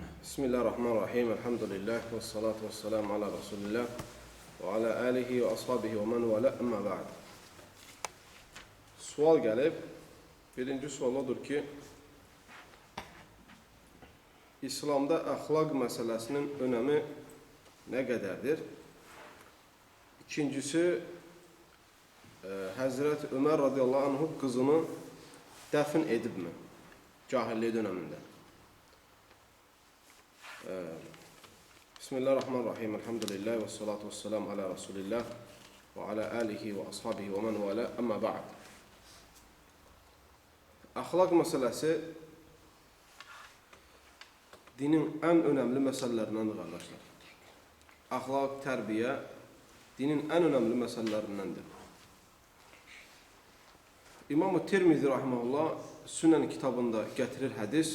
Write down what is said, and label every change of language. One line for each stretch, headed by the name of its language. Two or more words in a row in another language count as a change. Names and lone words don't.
Arabic: بسم الله الرحمن الرحيم. الحمد لله والصلاة والسلام على رسول الله وعلى آله وأصحابه ومن والاه أما بعد.
Azerbaijani: Sual gəlib. Birinci sual odur ki, İslamda əxlaq məsələsinin önəmi nə qədərdir? İkincisi, Həzrət Ömər
Arabic: رضي الله عنه
Azerbaijani: qızını dəfn edibmi? Cahillik dönəmində.
Arabic: بسم الله الرحمن الرحيم. الحمد لله والصلاة والسلام على رسول الله وعلى آله وأصحابه ومن والاه أما بعد.
Azerbaijani: Əxlaq məsələsi dinin ən önəmli məsələlərindəndir, qardaşlar. Əxlaq, tərbiyə dinin ən önəmli məsələlərindəndir. İmam-ı Tirmizi rahimehullah Sünnən kitabında gətirir hədis.